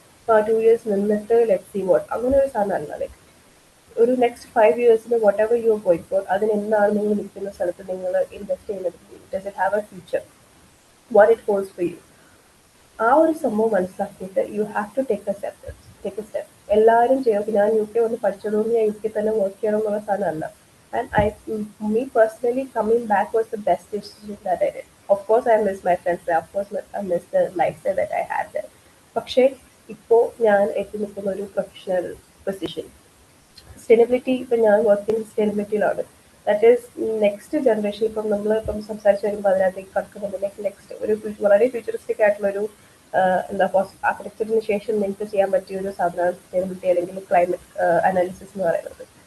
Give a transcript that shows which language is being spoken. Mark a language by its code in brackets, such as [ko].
[ml] അപ്പോൾ ആ 2 years നിന്നിട്ട് [en] let see what [ml] അങ്ങനെ ഒരു സാധനമല്ല. ലൈക്ക് ഒരു next 5 yearsന് [en] whatever you going for [ml] അതിന് എന്താണ് നിങ്ങൾ നിൽക്കുന്ന സ്ഥലത്ത് നിങ്ങൾ ഇൻവെസ്റ്റ് ചെയ്യുന്നത്, [en] Does it have a future, what it holds for you. [ml] ആ ഒരു സംഭവം മനസ്സിലാക്കിയിട്ട് [en] You have to take a step. [ml] എല്ലാവരും ചെയ്യും. ഞാൻ UK വന്ന് പഠിച്ചതുകൊണ്ട് ഞാൻ UK തന്നെ വർക്ക് ചെയ്യണം എന്നുള്ള സാധനമല്ല. [en] And me personally coming back was the best decision that I did. Of course I miss my friends there. Of course I miss the lifestyle that I had there. [ml] പക്ഷേ ഇപ്പോൾ ഞാൻ എത്തി നിൽക്കുന്ന ഒരു പ്രൊഫഷണൽ പൊസിഷൻ സസ്റ്റൈനബിലിറ്റി. ഇപ്പം ഞാൻ work ചെയ്യുന്ന സസ്റ്റൈനബിലിറ്റിയിലാണ്. [en] That is next generation. [ml] ഇപ്പം നമ്മൾ ഇപ്പം സംസാരിച്ച് വരുമ്പോൾ അതിനകത്തേക്ക് കടക്കുന്നുണ്ടെങ്കിൽ നെക്സ്റ്റ് ഒരു വളരെ ഫ്യൂച്ചറിസ്റ്റിക് ആയിട്ടുള്ളൊരു എന്താ ആർക്കിടെക്ചറിന് ശേഷം നിങ്ങൾക്ക് ചെയ്യാൻ പറ്റിയ ഒരു സാധനമാണ് സസ്റ്റൈനബിലിറ്റി അല്ലെങ്കിൽ ക്ലൈമറ്റ് അനാലിസിസ് എന്ന് പറയുന്നത്.